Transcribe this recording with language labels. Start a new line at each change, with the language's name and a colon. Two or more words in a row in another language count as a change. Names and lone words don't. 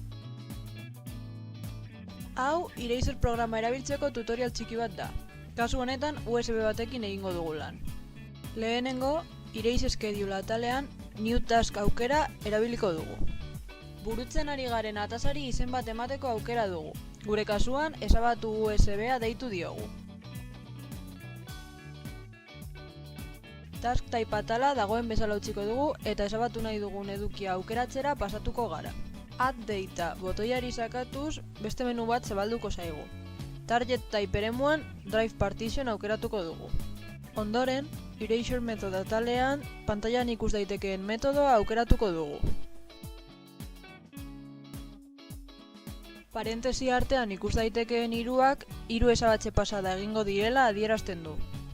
Basque: Hau, Eraser programa erabiltzeko tutorial txiki bat da. Kasu honetan, USB batekin egingo dugu lan. Lehenengo, Erase Schedule atalean New Task aukera erabiliko dugu. Burutzen ari garen atasari izen bat emateko aukera dugu. Gure kasuan, ezabatu USB-a deitu diogu. Task type atala dagoen bezala utziko dugu eta ezabatu nahi dugun edukia aukeratzera pasatuko gara. Add Data botoiari sakatuz beste menu bat zabalduko zaigu. Target type eremuan Drive Partition aukeratuko dugu. Ondoren, Erasure method atalean pantailan ikus daitekeen metodoa aukeratuko dugu. Parentesi artean ikus daitekeen hiruak hiru ezabatze pasada egingo direla adierazten du.